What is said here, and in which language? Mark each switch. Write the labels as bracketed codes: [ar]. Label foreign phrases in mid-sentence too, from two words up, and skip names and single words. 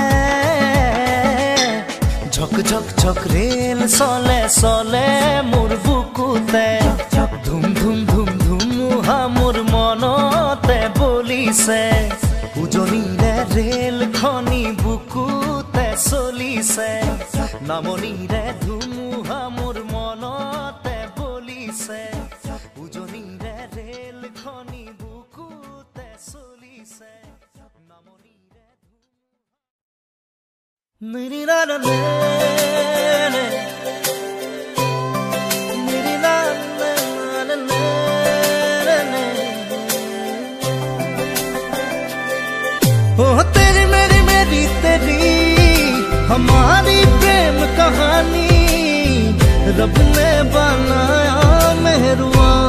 [as] ঝক ঝক ঝক ৰেল চলে চলে মোৰ বুকুতে ধুম ধুম ধুম ধুমুহা মোৰ মনতে বলিছে উজনিৰে ৰেল খনি বুকুতে চলিছে নামনিৰে ধুমুহা মোৰ মনতে বলিছে উজনিৰে ৰেল খনি বুকুতে চলিছে নামনিৰে [hi] तेरी मेरी मेरी तेरी हमारी प्रेम कहानी रब ने बनाया मेहरुआ